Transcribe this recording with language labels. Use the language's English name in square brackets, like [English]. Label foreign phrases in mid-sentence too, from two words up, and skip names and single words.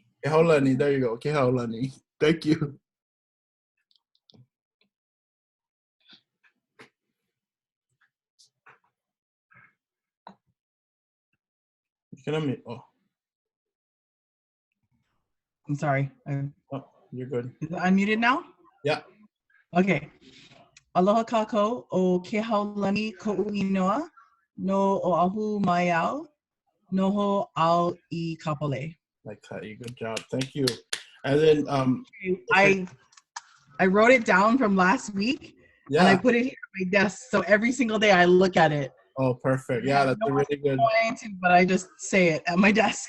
[English] Kehaulani. There you go. Kehaulani. Thank you. You can unmute. Oh. I'm sorry. Oh, you're good. Is it unmuted now? Yeah. [Hawaiian] Okay. Aloha kākou o Kehaulani ko'u inoa no Oahu mai au noho au I kapole. [English] Like that. Good job. Thank you. And then I wrote it down from last week and I put it here on my desk. So every single day I look at it. Oh, perfect. Yeah, that's a really good. But I just say it at my desk.